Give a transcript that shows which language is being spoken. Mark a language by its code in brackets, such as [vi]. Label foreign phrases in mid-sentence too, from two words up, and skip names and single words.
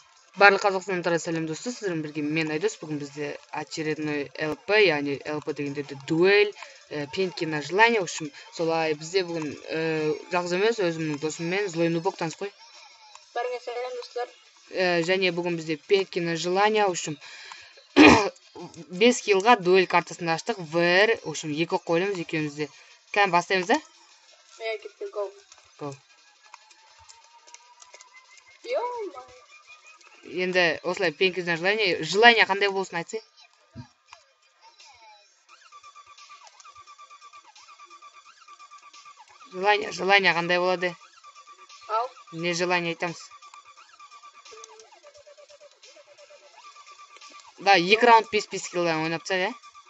[kk] Барлық Қазақстандықтарға сәлем достар, сіздермен бірге мен Айдос. Бүгін бізде очередной ЛП, яғни ЛП дегенде дуэль, [ru] пенки на желание. В общем, [kk] солай бізде бүгін жалғыз емес, өзімнің досыммен [ru] злой нубок [kk] таныс қой. Бәріңе сәлем достар. Және бүгін бізде [ru] пенки на желание. В общем, [kk] 5 киллға дуэль картасын аштық. ВР, [ru] в общем, [kk] 2 қойылымыз екеумізде. Кәм бастаймыз, да? Кетті, go. [en] Go. [ru] Ё-моё. [kk] Енді осылай [ru] пенки на желание. [kk] Желание қандай болсын айтсы? Желание қандай болады? Ал. Не желание айтамыз? Да, 2 раунд 5-5 киллдан ойнап тастайық, ә?